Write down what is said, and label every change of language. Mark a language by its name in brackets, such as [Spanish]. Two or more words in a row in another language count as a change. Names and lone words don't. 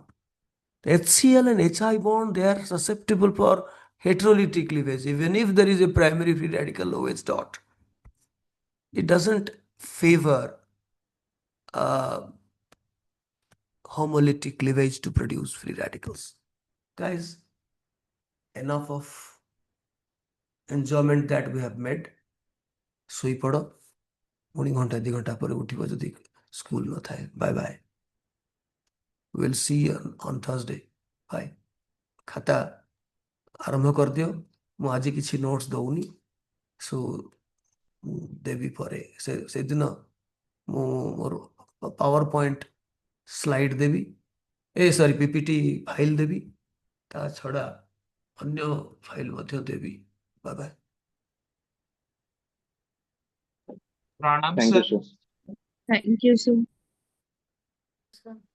[English] The HCl and HI bond, they are susceptible for heterolytic cleavage, even if there is a primary free radical OH dot. It doesn't favor homolytic cleavage to produce free radicals. Guys, enough of enjoyment that we have made. [Odia] ଶୋଇପଡ଼ ପୁଣି ଘଣ୍ଟା 2 ଘଣ୍ଟା ପରେ ଉଠିବ ଯଦି ସ୍କୁଲ ନଥାଏ. [English] bye bye. We'll see you on Thursday. Bye. [Odia] ଖାତା ଆରମ୍ଭ କରିଦିଅ. ମୁଁ ଆଜି କିଛି ନୋଟ୍ସ ଦଉନି, ସୋ ଦେବି ପରେ. ସେଦିନ ମୁଁ ମୋର [English] PowerPoint slide [Odia] ଦେବି, ସରି [English] PPT file [Odia] ଦେବି, ତା ଛଡ଼ା ଅନ୍ୟ ଫାଇଲ୍ ମଧ୍ୟ ଦେବି. [English] bye bye. प्रणाम Thank you, सर। sir. Thank you, sir. So.